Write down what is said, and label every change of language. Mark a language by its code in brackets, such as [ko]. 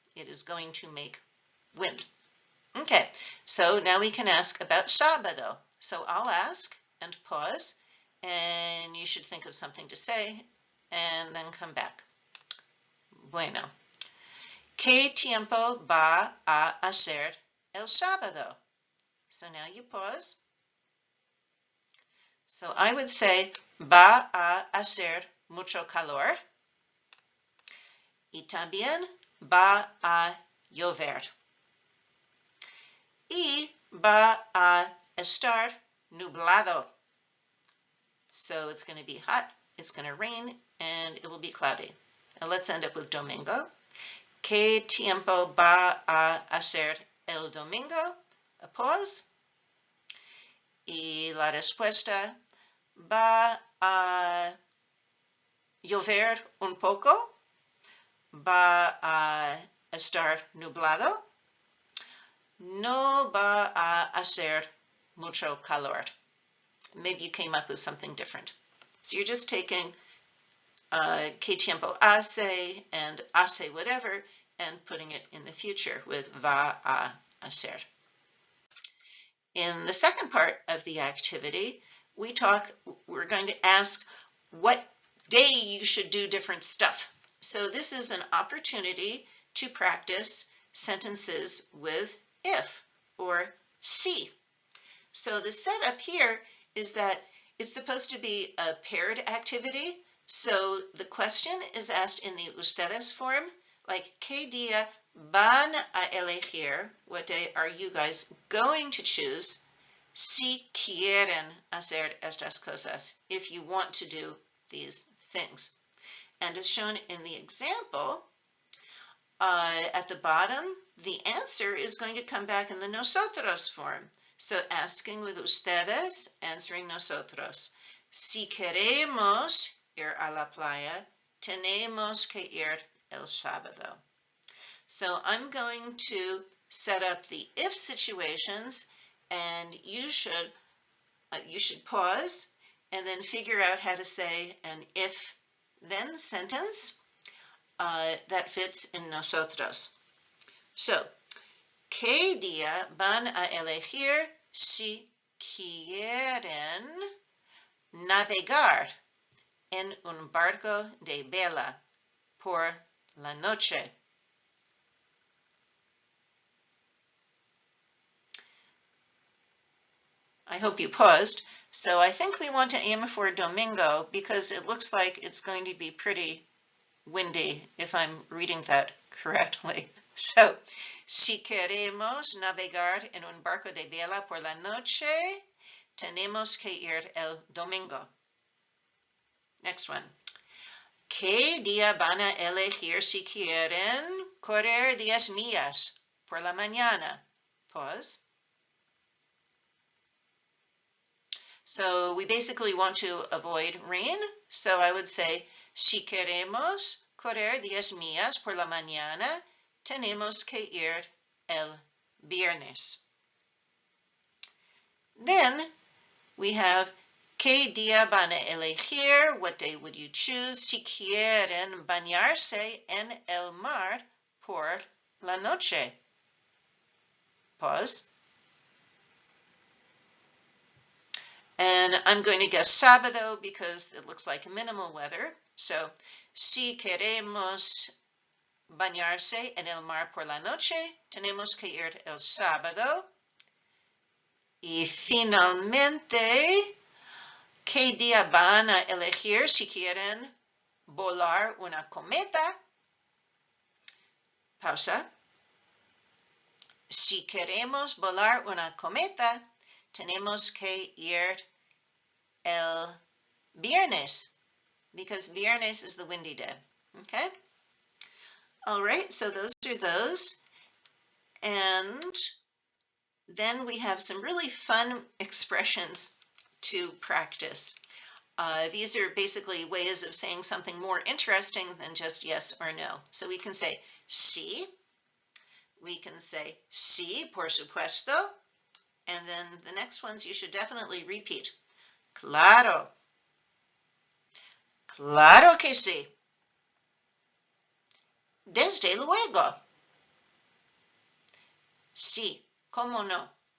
[en] It is going to make wind. Okay, so now we can ask about sábado. So I'll ask and pause, and you should think of something to say, and then come back. [es] Bueno. ¿Qué tiempo va a hacer el sábado? [en] So now you pause. So I would say, [es] va a hacer mucho calor. Y también va a llover. Y va a estar nublado. [en] So it's going to be hot, it's going to rain, and it will be cloudy. Now let's end up with domingo. [es] ¿Qué tiempo va a hacer el domingo? [en] A pause. [es] Y la respuesta, va a llover un poco. Va a estar nublado. No va a hacer mucho calor. [en] Maybe you came up with something different. So you're just taking [es] ¿Qué tiempo hace [en] and hace whatever and putting it in the future with [es] va a hacer. [en] In the second part of the activity, we're going to ask what day you should do different stuff. So this is an opportunity to practice sentences with if or si. So the setup here is that it's supposed to be a paired activity. So the question is asked in the ustedes form, like, [es] ¿Qué día van a elegir? [en] What day are you guys going to choose? [es] Si quieren hacer estas cosas, [en] if you want to do these things. And as shown in the example, at the bottom, the answer is going to come back in the nosotros form. So asking with ustedes, answering nosotros. [es] Si queremos ir a la playa, tenemos que ir el sábado. [en] So I'm going to set up the if situations, and you should pause and then figure out how to say an if-then sentence that fits in nosotros. [es] So, ¿Qué día van a elegir si quieren navegar en un barco de vela por la noche? [en] I hope you paused. So I think we want to aim for domingo because it looks like it's going to be pretty windy if I'm reading that correctly. [es] So, si queremos navegar en un barco de vela por la noche, tenemos que ir el domingo. [en] Next one. [es] ¿Qué día van a elegir si quieren correr 10 millas por la mañana? [en] Pause. So we basically want to avoid rain. So I would say, [es] si queremos correr 10 millas por la mañana, tenemos que ir el viernes. [en] Then we have, [es] ¿qué día van a elegir? [en] What day would you choose? [es] Si quieren bañarse en el mar por la noche. [en] Pause. And I'm going to guess sábado because it looks like minimal weather. [es] So, si queremos bañarse en el mar por la noche, tenemos que ir el sábado. Y finalmente, ¿qué día van a elegir si quieren volar una cometa? Pausa. Si queremos volar una cometa, tenemos que ir el viernes, [en] because viernes is the windy day. Okay? All right, so those are those. And then we have some really fun expressions to practice. These are basically ways of saying something more interesting than just yes or no. So we can say sí. We can say [es] sí, por supuesto. [en] And then the next ones you should definitely repeat. [es] Claro. Claro que sí. Desde luego. Sí, cómo no.